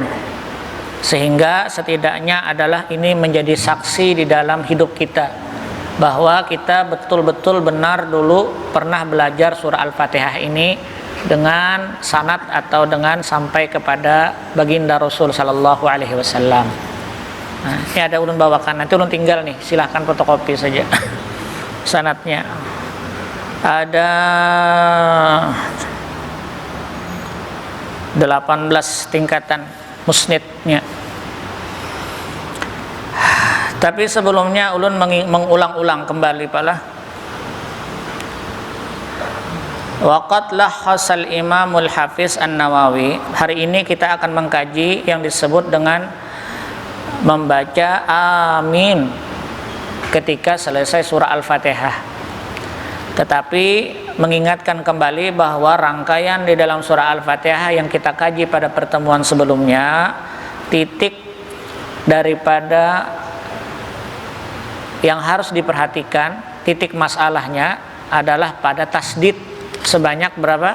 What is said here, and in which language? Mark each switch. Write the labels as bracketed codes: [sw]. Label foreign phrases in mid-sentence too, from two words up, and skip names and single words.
[id] Sehingga setidaknya adalah ini menjadi saksi di dalam hidup kita bahwa kita betul-betul benar dulu pernah belajar surah Al-Fatihah ini dengan sanad atau dengan sampai kepada baginda Rasul [ar] sallallahu alaihi wasallam. [bjn] Nah, ini ada ulun bawakan, nanti ulun tinggal nih, silahkan fotokopi saja sanadnya. [id] Ada 18 tingkatan musnidnya. [bjn] Tapi sebelumnya ulun mengulang-ulang kembali pala. [ar] Waqad lahhasal Imamul Hafiz An-Nawawi. [id] Hari ini kita akan mengkaji yang disebut dengan membaca amin ketika selesai surah Al-Fatihah. Tetapi mengingatkan kembali bahwa rangkaian di dalam surah Al-Fatihah yang kita kaji pada pertemuan sebelumnya, titik daripada yang harus diperhatikan, titik masalahnya adalah pada tasdid sebanyak berapa?